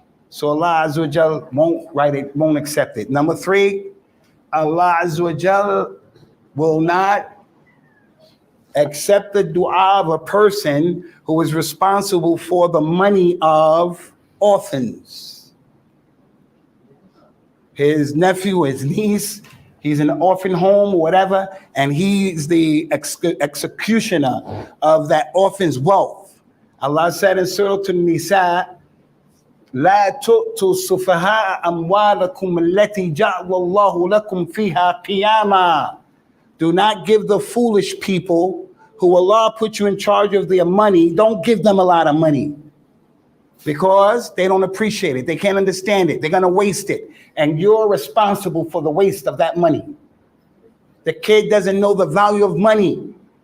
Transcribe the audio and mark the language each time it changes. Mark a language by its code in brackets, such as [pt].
[en] So Allah Azza wa Jal won't write it, won't accept it. Number 3, Allah Azza wa Jal will not accept the dua of a person who is responsible for the money of orphans. His nephew, his niece, he's in an orphan home or whatever, and he's the executioner of that orphan's wealth. Allah said in Surah An-Nisa, [ar] لا تؤتوا السفهاء أموالكم التي جعل الله لكم فيها قياما. [en] Do not give the foolish people who Allah put you in charge of their money, don't give them a lot of money because they don't appreciate it. They can't understand it. They're going to waste it. And you're responsible for the waste of that money. The kid doesn't know the value of money.